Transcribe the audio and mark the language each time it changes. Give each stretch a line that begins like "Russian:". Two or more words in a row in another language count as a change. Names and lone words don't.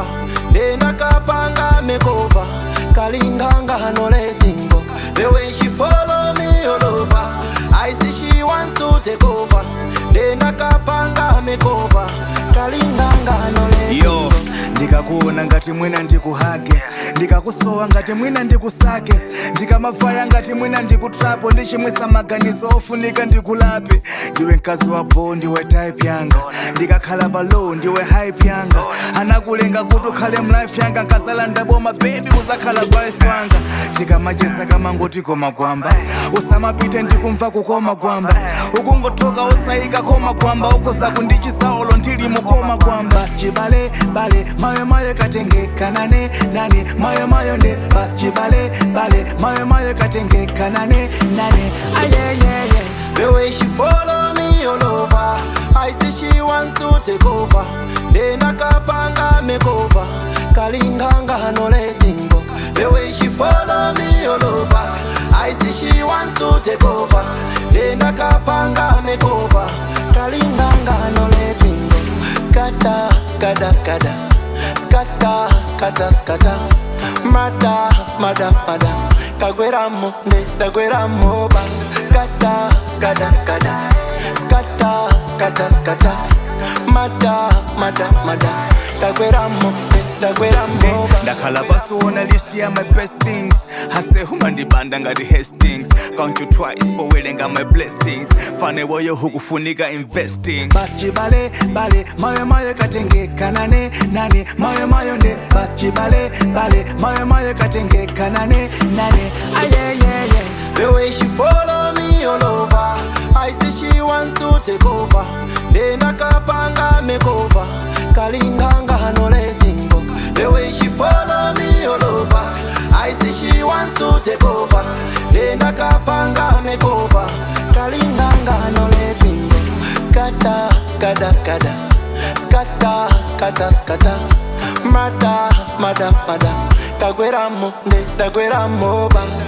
English: Then I kapanga make over, kalinganga no letting go. The way she follow me all over, I see she wants to take over. Then I kapanga make over, kalinganga no letting go.
Nyanja: Ndikakuona ngati mwina ndikuhage, ndikakusowa ngati mwina ndikusake, ndikamavaya ngati mwina ndikutrapo, ndichimwisa maganizo ofunika ndikulape. Ndiwe mkazi wa bo, ndiwe type yanga, ndikakhala palow, ndiwe hype yanga. Anakulenga kuti ukhale mlife yanga, nkazala ndaboma baby uzakhala vice wanga. Ndikamacheza kamangoti koma gwamba, usamapite ndikumva kukoma gwamba. Ukungotoka usayika koma gwamba, ukoza kundichisa olo ndili mukoma gwamba. Chibale bale mayo mayo katengeka nane nane mayo mayo nde bas chibale bale mayo mayo katengeka nane nane ayeyeye.
English: The way she follow me all over, I see she wants to take over. Then I kapanga make over, kalinganga no letting go. The way she follow me all over, I see she wants to take over. Then I kapanga make over, kalinganga no letting go. Gada gada gada, skata skata skata,
Nyanja: mada mada mada, kagwera mo ne dagwera mo bas. Gada gada gada, skata skata skata, mada mada mada, kagwera mo ne dagwera mo bas. Ndakhala pasuona list ya
English: my best things,
Nyanja: hase humandibanda ngati Hastings.
English: Count you twice powelenga my blessings,
Nyanja: fane woyo hukufunika investing. Bas chibale bale mayo mayo katengeka nane nane mayo mayo nde bas chibale bale mayo mayo katengeka nane nane ayeyeye.
English: The way she follow me all over, I see she wants to take over. Then I kapanga make over, kalinganga no letting go. The way she follow me all over, I see she wants to take over. Then I kapanga make over, kalinganga no letting go. Gada gada gada, skata skata skata,
Nyanja: mada mada mada, kagwera mo ne dagwera mo bas.